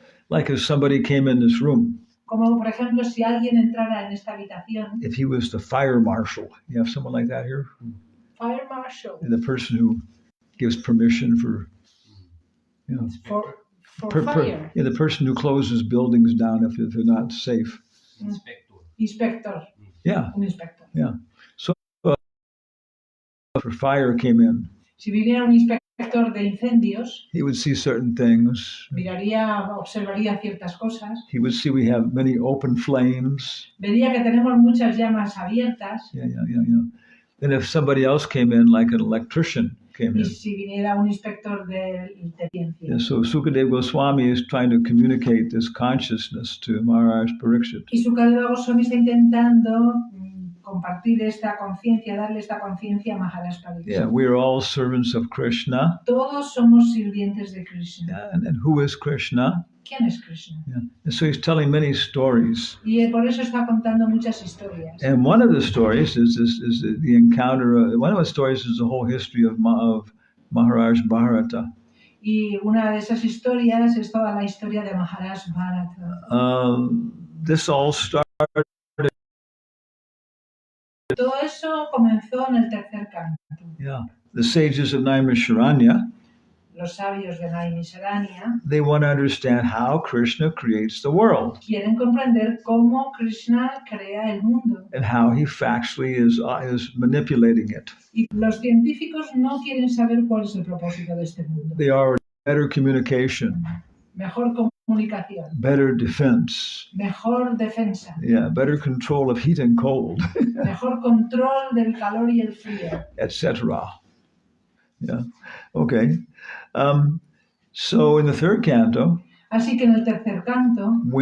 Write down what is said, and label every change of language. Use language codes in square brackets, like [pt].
[en] Like if somebody came in this room, [es] Como por ejemplo, si alguien entrara en esta habitación, [en] if he was the fire marshal, you have someone like that here? fire marshal, The person who gives permission for, you know, for fire. Yeah, the person who closes buildings down if they're not safe. Inspector. Yeah, [es] Un inspector. [en] yeah. So if fire came in, [es] Si viniera un inspector de incendios, [en] he would see certain things. [es] observaría ciertas cosas. [en] He would see we have many open flames. [es] Vería que tenemos muchas llamas abiertas. [en] Yeah. Then if somebody else came in, like an electrician came [es] Y [en] in. [es] si viniera un inspector de ciencia. [en] Yeah, so Sukadeva Goswami is trying to communicate this consciousness to Maharaj Pariksit. [es] Y Sukadeva Goswami está intentando compartir esta conciencia, darle esta conciencia a Maharaj Pariksit. [en] Yeah, we are all servants of Krishna. [es] Todos somos sirvientes de Krishna. [en] Yeah, and who is Krishna? [es] ¿Quién es Krishna? [en] Yeah. And so he's telling many stories. [es] Y por eso está contando muchas historias. [en] And one of the stories is the encounter. One of the stories is the whole history of Maharaj Bharata. [es] Y una de esas historias es toda la historia de Maharaj Bharata. [en] This all started. [es] Todo eso comenzó en el tercer canto. [en] Yeah, the sages of Naimisharanya. [es] Los sabios de Naimisharanya. [en] They want to understand how Krishna creates the world. [es] Quieren comprender cómo Krishna crea el mundo. [en] And how he factually is manipulating it. [es] Y los científicos no quieren saber cuál es el propósito de este mundo. [en] They are better communication. [es] Mejor comunicación. [en] Better defense. [es] Mejor defensa. [en] Yeah, better control of heat and cold. [es] Mejor control del calor y el frío. [en] Etc. Yeah. Okay. So in the third canto. [es] Así que en el tercer canto.